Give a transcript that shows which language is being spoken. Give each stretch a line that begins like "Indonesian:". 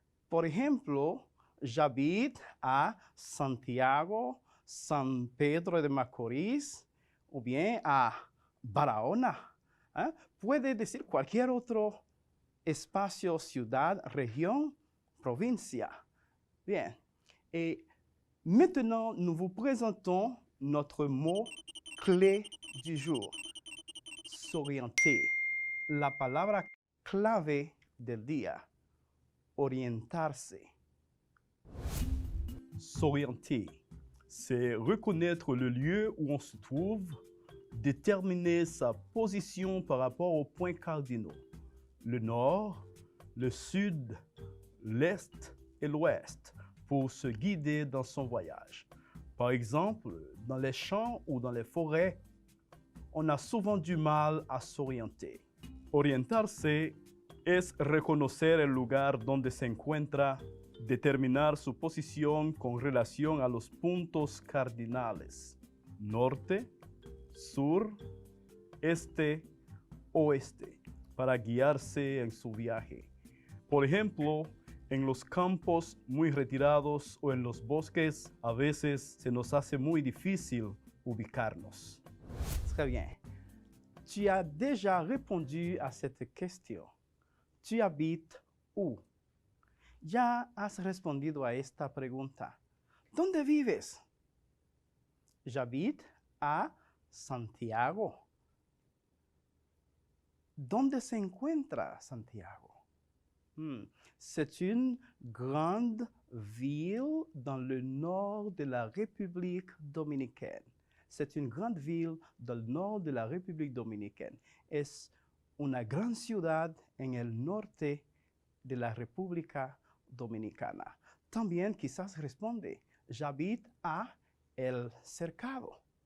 Spanish: Por ejemplo,
French: j'habite a
Spanish: Santiago, San Pedro de Macorís, o bien a Barahona. Puede decir cualquier otro espacio, ciudad, región, provincia. Bien.
French: Maintenant, nous vous présentons notre mot clé du jour. S'orienter.
Spanish: La palabra clave del día. Orientarse.
French: S'orienter. C'est reconnaître le lieu où on se trouve, déterminer sa position par rapport aux points cardinaux. Le nord, le sud, l'est et l'ouest pour se guider dans son voyage. Par exemple, dans les champs ou dans les forêts, on a souvent du mal a s'orienter.
Spanish: Orientarse es reconocer el lugar donde se encuentra, determinar su posición con relación a los puntos cardinales, norte, sur, este, oeste, para guiarse en su viaje. Por ejemplo, en los campos muy retirados o en los bosques, a veces se nos hace muy difícil ubicarnos.
French: Très bien. Tu as déjà répondu à cette question. Tu habites où?
Spanish: Ya has respondido a esta pregunta. ¿Dónde vives?
French: J'habite à Santiago.
Spanish: ¿Dónde se encuentra Santiago?
French: C'est une grande ville dans le nord de la République dominicaine. C'est une grande ville dans le nord de la République dominicaine.
Spanish: Es una gran ciudad en el norte de la República Dominicana. También quizás responde,
French: j'habite à El Cercado.